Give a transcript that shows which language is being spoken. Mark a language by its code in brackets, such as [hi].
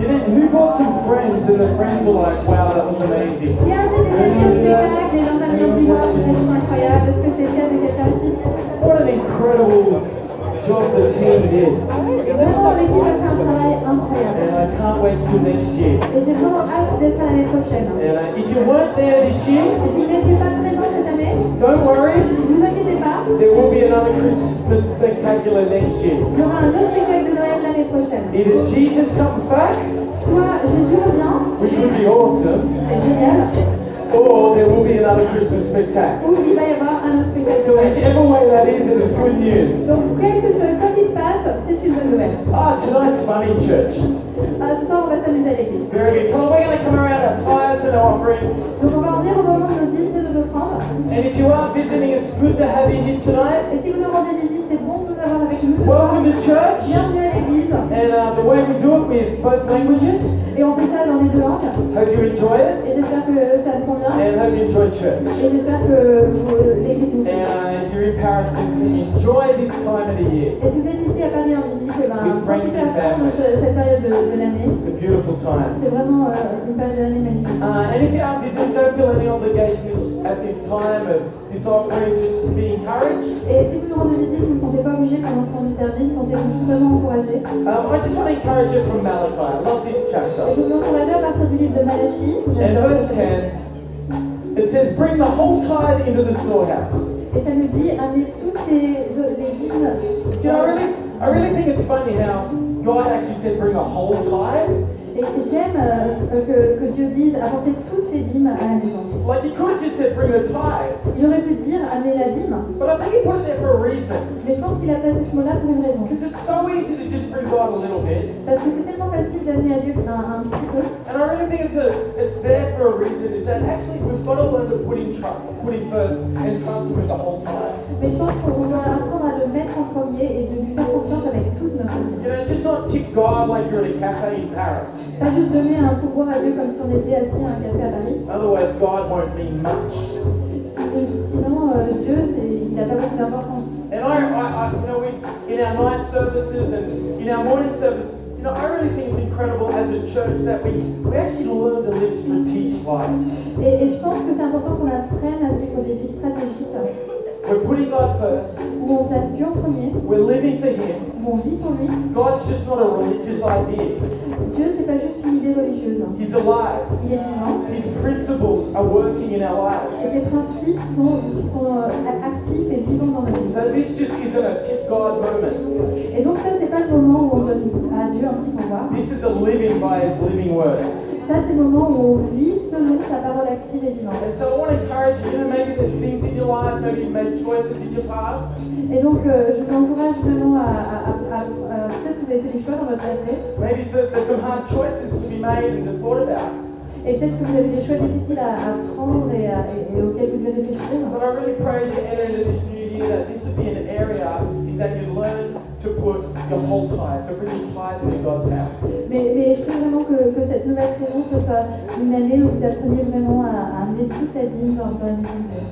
[en] And who brought some friends and the friends were like, wow, that was amazing. [fr] Qui a amené des amis au spectacle et leurs amis ont dit wow, c'était incroyable, est-ce que c'est le cas de quelqu'un ici? [en] What an incredible job the team did. [fr] Vraiment, l'équipe a fait un travail incroyable. [en] And I can't wait till next year. [fr] Et j'ai vraiment hâte d'être là l'année prochaine. [en] And if you weren't there this year, [fr] Et si vous n'étiez pas présent cette année, [en] don't worry. [fr] ne vous inquiétez pas, [en] There will be another Christmas spectacular next year. [fr] il y aura un autre spectacle de Noël l'année prochaine. [en] Either Jesus comes back, [fr] Soit Jésus revient, [en] which would be awesome, [fr] c'est génial, [en] or there will be another Christmas spectacle. [fr] ou il va y avoir un autre spectacle. [en] So whichever way that is, it is good news. [fr] Donc, quel que soit quoi qu'il se passe, c'est une bonne nouvelle. [en] Ah, tonight's fun in church. [fr] Ce soir, on va s'amuser à l'église. [en] Very good. Come on, we're going to come around our tithes and our offering. [fr] Donc, on va en venir au moment de nos dîmes et de nos offrandes. [en] And if you are visiting, it's good to have you here tonight. [fr] Et si vous nous rendez visite, c'est bon de vous avoir avec nous ce soir. [en] Welcome to church. [fr] Bienvenue à l'église. [en] And the way we do it with both languages. [fr] Et on fait ça dans les deux langues. [en] Hope you enjoy it. [fr] Et j'espère que ça vous convient. [en] And hope you enjoy church. [fr] Et j'espère que l'église vous plaît. [en] And if you're in Paris visiting, enjoy this time of the year. [fr] Et si vous êtes ici à Paris en visite, eh ben, [en] With friends [fr] profitez à [en] and [fr] fond de cette période de l'année. [en] It's a beautiful time. [fr] C'est vraiment une période de l'année magnifique. [en] And if you are visiting, don't feel any obligation at this time of this offering, just to be encouraged. [fr] Et si vous nous rendez visite, vous ne vous sentez pas obligé pendant ce temps du service, sentez-vous seulement encouragé. [en] I just want to encourage you from Malachi. I love this [fr] Et [en] chapter. [fr] je vous encourage à partir du livre de Malachie. [en] And verse 10, it says, bring the whole tithe into the storehouse. [fr] Et ça nous dit, amenez toutes les dîmes. [en] Do you know, I really think it's funny how God actually said bring a whole tithe. [fr] Et j'aime que Dieu dise apportez toutes les dîmes à la maison. [en] Like he could have just said bring the tithe, [fr] Il aurait pu dire amenez la dîme, [en] but I think he put it there for a reason. [fr] mais je pense qu'il a placé ce mot-là pour une raison. [en] Because it's so easy to just bring God a little bit. [fr] Parce que c'est tellement facile d'amener à Dieu un petit peu. [en] And I really think it's there for a reason, is that actually we've got to learn to put him first and trust him with the whole time. [fr] Mais je pense qu'on doit apprendre à le mettre en premier et de lui faire confiance avec toute notre vie. [en] You know, just not tip God like you're at a cafe in Paris. [fr] Pas juste donner un pourboire à Dieu comme si on était assis à un café à Paris. [en] Otherwise, God won't mean much. [fr] Sinon, Dieu, il n'a pas beaucoup d'importance. [en] And you know, in our night services and in our morning service, you know, I really think it's incredible as a church that we actually learn to live strategic lives. [fr] Et je pense que c'est important qu'on apprenne à vivre des vies stratégiques [en] We're putting God first. [fr] où on place Dieu en premier, [en] We're living for Him. [fr] où on vit pour lui. [en] God's just not a religious idea. [fr] Dieu, c'est pas juste une idée religieuse. [en] He's alive. [fr] Il est vivant. [en] His principles are working in our [fr] Et [en] lives. [fr] ses principes sont actifs et vivants dans notre vie. [en] So this just isn't a tip God moment. [fr] Et donc ça, c'est pas le moment où on donne à Dieu un petit pourboire. [en] This is a living by His living word. [fr] Ça, c'est le moment où on vit selon sa parole active et vivante. [en] And so I want to encourage you, maybe there's things in your life, maybe you've made choices in your past. [fr] Et donc, je vous encourage vraiment peut-être que vous avez fait des choix dans votre passé, [en] Maybe there's some hard choices to be made and to thought about. [fr] et peut-être que vous avez des choix difficiles à prendre et auxquels vous devez réfléchir. [en] But I really pray as you enter into this new year that this would be an area is that you learn to put your whole tithe, to bring your tithe into God's house. [fr] Mais je prie vraiment que cette nouvelle saison, ce soit une année où vous appreniez vraiment à amener toute la dîme dans la maison de Dieu.